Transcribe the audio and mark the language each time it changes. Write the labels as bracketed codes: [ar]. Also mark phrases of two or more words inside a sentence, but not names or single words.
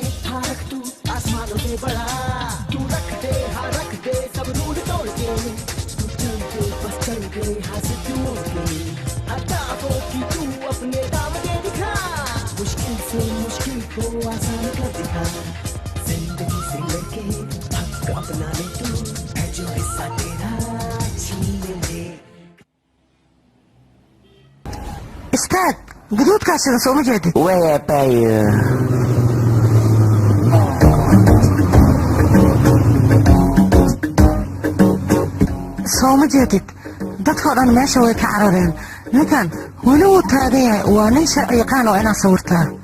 [hi] हाँ रख तू आसमानों से बड़ा तू रख दे हाँ रख दे सब रूल तोड़ के तू चल के बस चल के हाँ से तू उड़ के हटाओ कि तू अपने दाव दे दिखा मुश्किल से मुश्किल को आसान कर दिखा जिंदगी से लेके हक अपना ले तू है जो हिस्सा तेरा छीन ले [so] istaag guduudkaasina soo ma jeedid weepayo soo ma jeedid dadkoo dhan meesha way ka carareen ninkan weli wuu taagan yahay waa nin sharci yaqaan oo inaad sawirtaa